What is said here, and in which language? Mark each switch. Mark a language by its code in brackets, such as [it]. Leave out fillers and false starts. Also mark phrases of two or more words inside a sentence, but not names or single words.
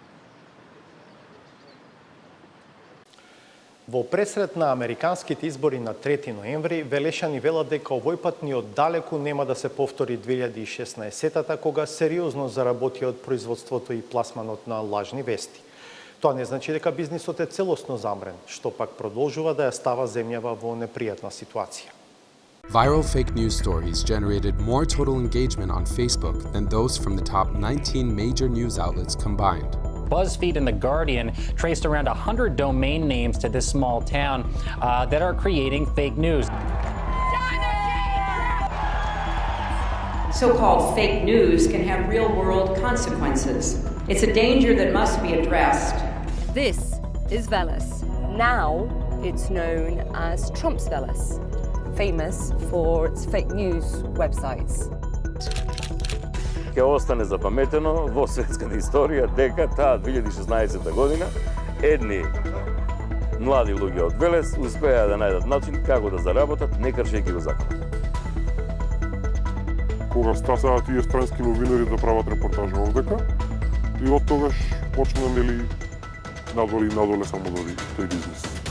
[mk] Во пресред на американските избори на 3 ноември, Велешани велат дека овој пат ни оддалеку нема да се повтори 2016-та, кога сериозно заработија од производството и пласманот на лажни вести. Тоа не значи дека бизнисот е целосно замрен, што пак продолжува да ја става земјава во непријатна ситуација. [en] Viral fake news stories generated more total engagement on Facebook than those from the top 19 major news outlets combined. BuzzFeed and The Guardian traced around 100 domain names to this small town that are creating fake news. So-called fake news can have real-world consequences. It's a danger that must be addressed. This is Veles. Now it's known as Trump's Veles, famous for its fake news websites. [mk] Ќе остане запаметено во светската историја дека таа 2016 година едни млади луѓе од Велес успеа да најдат начин како да заработат не кршејќи го законот. Кога стасаа тие странски новинари да прават репортажа овдека и од тогаш почна нели надоле само тој бизнис.